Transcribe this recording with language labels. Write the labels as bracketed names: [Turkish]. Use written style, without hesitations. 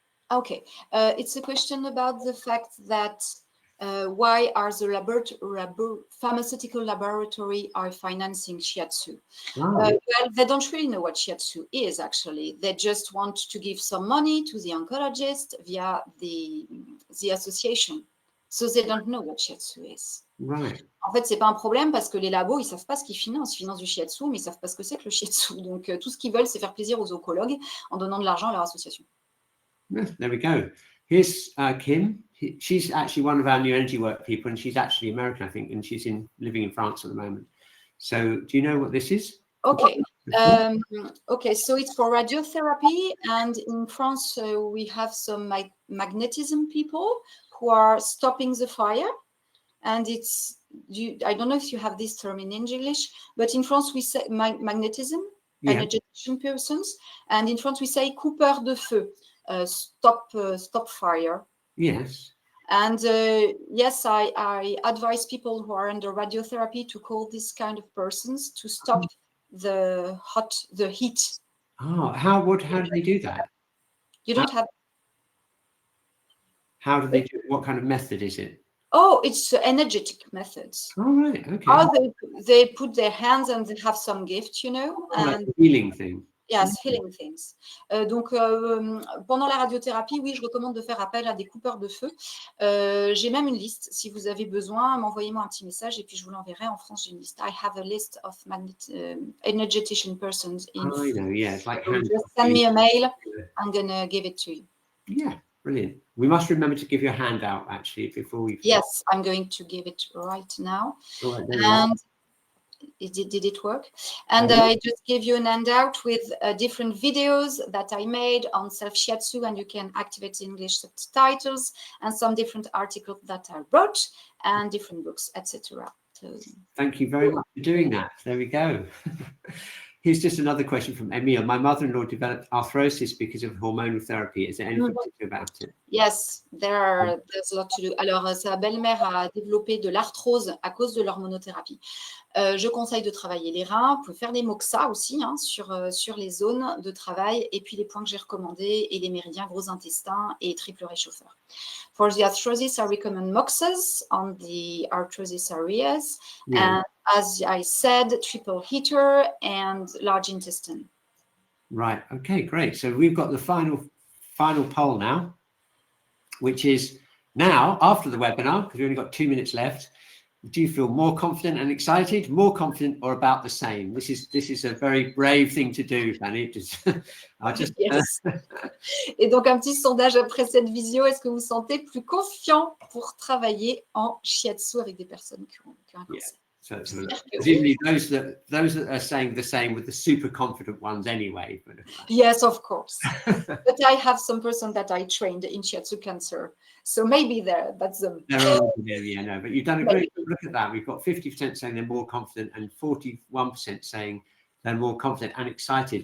[English] Okay, it's a question about the fact that why are the pharmaceutical laboratory are financing shiatsu? Well, they don't really know what shiatsu is, actually. They just want to give some money to the oncologist via the association. So they don't know what shiatsu is. Right. [French] En fait, c'est pas un problème parce que les labos, ils savent pas ce qu'ils financent. Ils financent du shiatsu, mais ils savent pas ce que c'est que le shiatsu. Donc, tout ce qu'ils veulent, c'est faire plaisir aux oncologues en donnant de l'argent à leur association. [English] There we go. Here's Kim. She's actually one of our new energy work people, and she's actually American, I think, and she's living in France at the moment. So, do you know what this is? Okay. Okay, so it's for radiotherapy, and in France we have some magnetism people who are stopping the fire, and it's I don't know if you have this term in English, but in France we say magnetism, energetician persons, and in France we say coupeur de feu. Stop fire. Yes. And yes, I advise people who are under radiotherapy to call this kind of persons to stop the heat Oh, how do they do that? You don't have. How do they do it? What kind of method is it? Oh, it's energetic methods. Oh, right. Okay. Oh, they put their hands and they have some gift, you know. Oh, like And a healing thing. yes, healing things. [French] Donc, pendant la radiothérapie, oui, je recommande de faire appel à des coupeurs de feu. J'ai même une liste. Si vous avez besoin, m'envoyez-moi un petit message et puis je vous l'enverrai. En France, j'ai une liste. [English] I have a list of energetician persons in I know, yeah. It's like So hand. just send me a mail. I'm gonna give it to you. Yeah, brilliant. We must remember to give you a handout actually before we. Yes, I'm going to give it right now. All right, there we are. And did it work? And I just gave you an handout with different videos that I made on self-shiatsu, and you can activate English subtitles, and some different articles that I wrote, and different books, etc. So, thank you very much for doing that. There we go. Here's just another question from Emile. My mother-in-law developed arthrosis because of hormonal therapy. Is there anything to do about it? Yes, there's a lot to do. [French] Alors, sa belle-mère a développé de l'arthrose à cause de l'hormonothérapie. Je conseille de travailler les reins. Vous pouvez faire des moxa aussi hein, sur les zones de travail. Et puis, les points que j'ai recommandés et les méridiens gros intestin et triple réchauffeur. [English] For the arthrosis, I recommend moxas on the arthrosis areas. Yeah. And as I said, triple heater and large intestine. Right. Okay, great. So we've got the final poll now, which is now after the webinar, because we've only got 2 minutes left. Do you feel more confident and excited, more confident, or about the same? This is a very brave thing to do, Fanny. Yes. [French] Et donc un petit sondage après cette visio. Est-ce que vous vous sentez plus confiant pour travailler en shiatsu avec des personnes qui ont un cancer? [English] So presumably those that are saying the same with the super confident ones anyway. But, yes, of course. But I have some person that I trained in shiatsu cancer. So maybe that's them. Yeah, no, but you've done a great look at that. We've got 50% saying they're more confident and 41% saying they're more confident and excited.